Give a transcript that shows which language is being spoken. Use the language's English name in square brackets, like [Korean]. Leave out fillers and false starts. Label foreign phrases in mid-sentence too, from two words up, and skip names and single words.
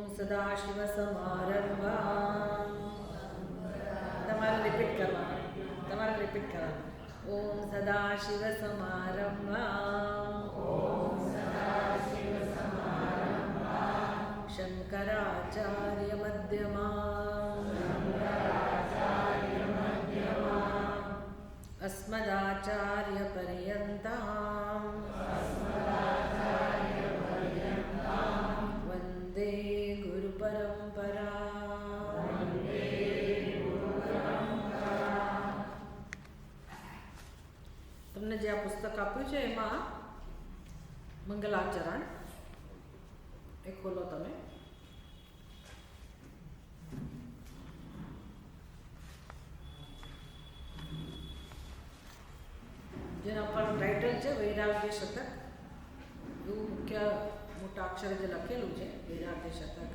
[Gujarati] સદાશિવસમારંભાં તમારે રિપીટ કરવાનું [Sanskrit] ओम सदाशिवसमारंभां शंकराचार्य मध्यमां अस्मदाचार्य पर्यन्तां वन्दे गुरुपरम्परां। [Gujarati] તમને જે આ પુસ્તક આપ્યું છે એમાં મંગલાચરણ એ ખોલો તમે. જેના પર ટાઇટલ છે વૈરાગ્ય શતક, એવું મુખ્ય મોટા અક્ષરે જે લખેલું છે વૈરાગ્ય શતક.